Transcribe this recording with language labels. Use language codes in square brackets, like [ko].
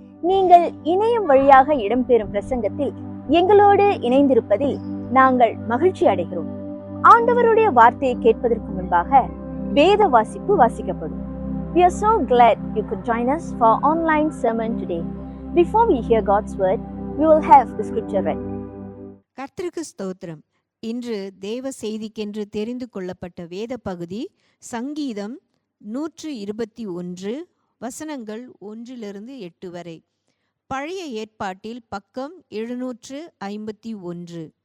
[ta] நீங்கள் இணையம் வழியாக இடம்பெறும் பிரசங்கத்தில் எங்களோடு இணைந்திருப்பதில் நாங்கள் மகிழ்ச்சி அடைகிறோம். ஆண்டவருடைய வார்த்தையை கேட்பதற்கு முன்பாக வேத வாசிப்பு வாசிக்கப்படும். [en] We are so glad you could join us for our online sermon today. Before we hear God's word, we will have the scripture read. [ta] கர்த்தருக்கு ஸ்தோத்திரம். இன்று தேவ செய்திக்கென்று தெரிந்து கொள்ளப்பட்ட வேத பகுதி சங்கீதம் 121 வசனங்கள் 1-8 வரை. பழைய ஏற்பாட்டில் பக்கம் 751.